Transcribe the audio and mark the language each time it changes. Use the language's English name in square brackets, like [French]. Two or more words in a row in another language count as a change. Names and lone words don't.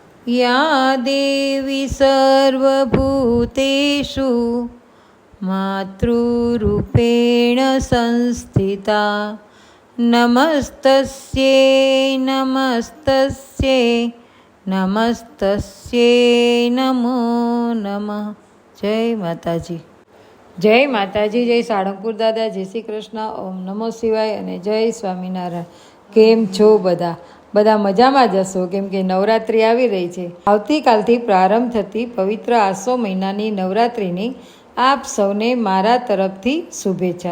[Sanskrit] या देवी सर्वभूतेषु मातृरूपेण संस्थिता नमस्तस्यै नमस्तस्यै नमस्तस्यै नमो नमः. [Gujarati] જય માતાજી. જય માતાજી. જય સાળંગપુર દાદા. જય શ્રી કૃષ્ણ. ઓમ નમો શિવાય અને જય સ્વામિનારાયણ. કેમ છો બધા? બધા મજામાં જ હશો, કેમ કે નવરાત્રિ આવી રહી છે. આવતીકાલથી પ્રારંભ થતી પવિત્ર આસો મહિનાની નવરાત્રિની આપ સૌને મારા તરફથી શુભેચ્છા.